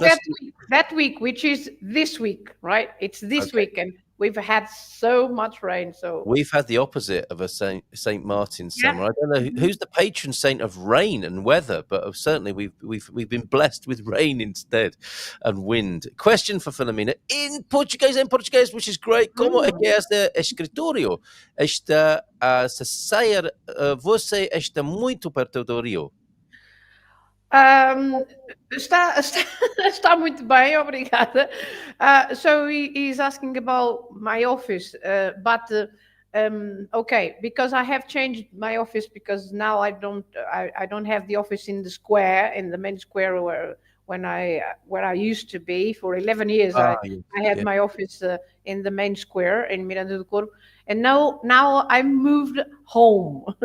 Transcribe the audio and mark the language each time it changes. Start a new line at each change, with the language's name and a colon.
English: But that week, which is this week, right? It's this week, and we've had so much rain. So we've had the opposite of a Saint Martin's Yeah. summer. I don't know who's the patron saint of rain and weather, but certainly we've been blessed with rain instead and wind. Question for Filomena in Portuguese, which is great.
Portuguese: Como é que é este escritório? Está a sair, você está muito perto do rio. Está muito bem, obrigada.
English: So he's asking about my office, but okay, because I have changed my office because now I don't have the office in the square, in the main square where I used to be for 11 years. I had my office in the main square in Miranda do Corvo, and now I moved home.